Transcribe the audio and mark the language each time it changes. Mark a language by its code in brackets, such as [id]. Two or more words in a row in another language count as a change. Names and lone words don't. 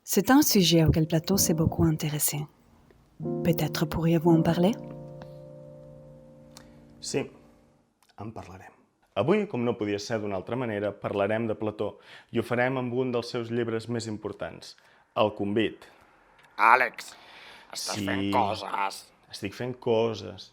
[fr] C'est un sujet auquel Plateau s'est beaucoup intéressé. Peut-être pourriez-vous en parler? [ca] Sí, en parlarem. Avui, com no podia ser d'una altra manera, parlarem de Plató i ho farem amb un dels seus llibres més importants, El Convit. Àlex, estàs Sí, fent coses. estic fent coses.